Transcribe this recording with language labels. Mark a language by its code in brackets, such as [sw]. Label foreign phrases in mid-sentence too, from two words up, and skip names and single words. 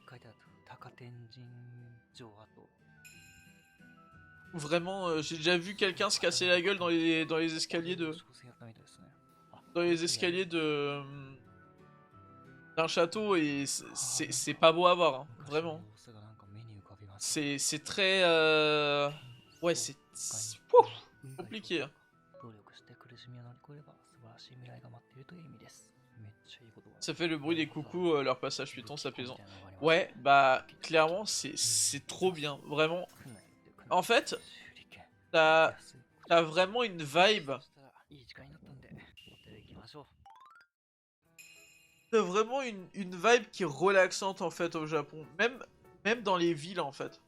[fr] Vraiment, j'ai déjà vu quelqu'un se casser la gueule dans les escaliers de... d'un château et c'est pas beau à voir, hein, vraiment. C'est très... Ouais, c'est... compliqué. [ja] 努力して苦しみを乗り越えれば素晴らしい未来が待っているという意味です。めっちゃいい言葉。 [fr] Ça fait le bruit des coucous, leur passage Python, c'est apaisant. Ouais, bah clairement c'est trop bien, vraiment. En fait, t'as vraiment une vibe. T'as vraiment une vibe qui est relaxante en fait au Japon, même dans les villes en fait.